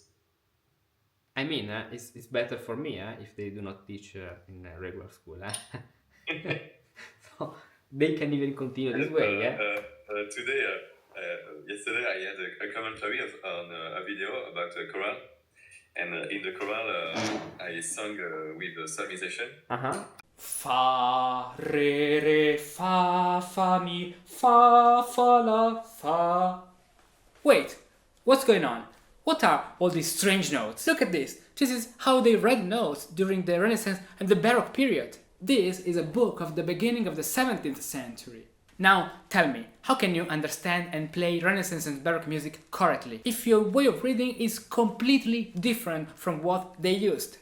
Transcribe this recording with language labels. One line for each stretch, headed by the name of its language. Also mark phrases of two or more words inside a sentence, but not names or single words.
English: I mean, it's better for me if they do not teach in a regular school. So they can even continue this way. Yesterday I had a commentary on a video about a choral, and in the choral I sung with solmization. Fa, re, fa, mi, fa, la, fa. Wait, what's going on? What are all these strange notes? Look at this. This is how they read notes during the Renaissance and the Baroque period. This is a book of the beginning of the 17th century. Now, tell me, how can you understand and play Renaissance and Baroque music correctly if your way of reading is completely different from what they used?